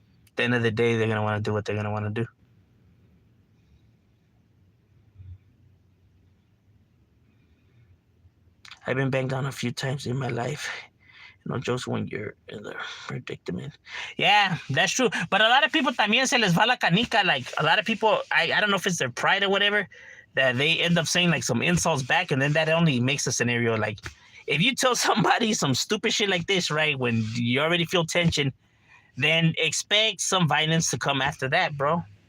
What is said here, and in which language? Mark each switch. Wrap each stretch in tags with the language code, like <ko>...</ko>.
<en>At the end of the day, they're going to want to do what they're going to want to do. I've been banged on a few times in my life. No jokes when you're in the predicament. Yeah, that's true. But a lot of people</en> <es>también se les va la canica.</es> <en>Like, a lot of people, I don't know if it's their pride or whatever, that they end up saying like some insults back, and then that only makes a scenario like, if you tell somebody some stupid shit like this, right, when you already feel tension, then expect some violence to come after that, bro.</en>